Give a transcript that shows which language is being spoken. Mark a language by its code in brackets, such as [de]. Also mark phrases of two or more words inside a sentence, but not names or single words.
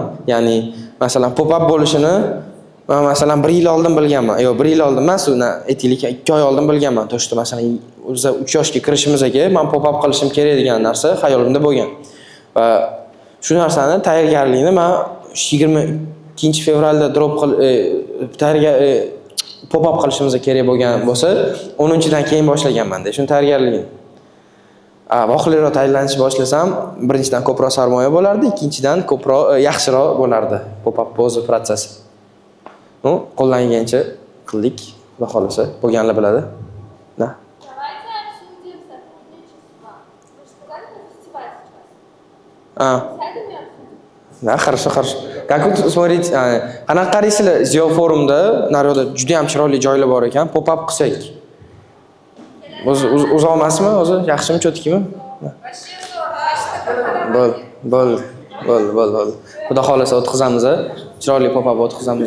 [uz] Ya'ni, masalan, pop-up bo'lishini men masalan 1 yil oldin bilganman. Yo'q, 1 yil oldin emas, uni aytaylik 2 oy oldin bilganman. To'shda masalan, o'zi 3 yoshga kirishimizga men pop-up qilishim kerak degan narsa xayolimda bo'lgan. Va shu narsani tayyorgarlikni men 22 fevralda drop pop-up qilishimiz kerak bo'lgan bo'lsa, 10-dan keyin boshlaganman-da. Shuni tayyorgarligini. Voqeliroq tayyorlanish boshlasam, birinchidan ko'proq sarmoya bo'lardi, ikkinchidan ko'proq yaxshiroq bo'lardi pop-up o'zi protsessi. Qo'ldan kelgancha qildik, xudo xolasa, bo'lganlar biladi. [ru] Давайте обсудим сотрудничество. Вы же сказали на фестиваль сейчас. Сядем и обсудим. Да, хорошо. Как вы смотрите, [uz] qanaqa qaraysizlar, Zio forumda naryoqda juda ham chiroyli joylar bor ekan, pop-up qilsak. Uzoq emasmi? O'zi yaxshimi, cho'tkimi? Bo'l. Xudo xolasa o'tkazamiz. Chiroyli pop-up o'tkazamiz.